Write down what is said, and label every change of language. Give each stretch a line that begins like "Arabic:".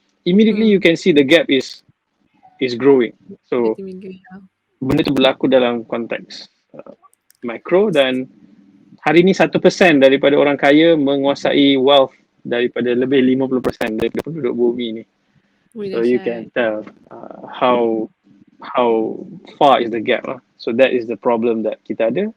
English: Immediately you can see the gap is growing.
Malay: So benda tu berlaku dalam konteks mikro, dan hari ni 1% daripada orang kaya menguasai wealth daripada lebih 50% daripada penduduk bumi ni.
English: So you can tell how far is the gap lah. So that is the problem that
Malay: kita ada.